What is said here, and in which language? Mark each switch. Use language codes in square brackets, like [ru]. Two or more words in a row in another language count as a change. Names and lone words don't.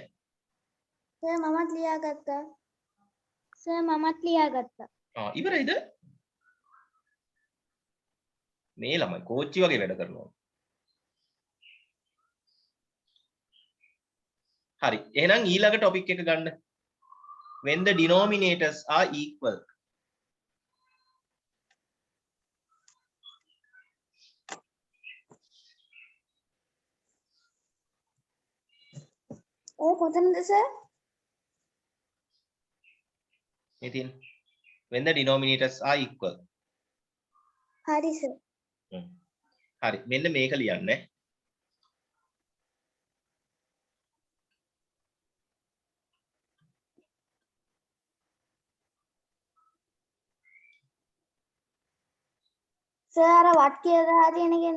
[si] සර් මමත් ලියාගත්තා. සර් මමත් ලියාගත්තා. ඉවරයිද මේ ළමයි කෝච්චි වගේ වැඩ කරනවා හරි එහෙනම් ඊළඟ ටොපික් එක ගන්න [en] when the denominators are equal [si] කොතනද සර්? ඉතින් [en] when the denominators are equal [si] හරි සර්. හරි මෙන්න මේක ලියන්න සර් අර වත් කියලා දාලා තියෙන එකෙන්ද?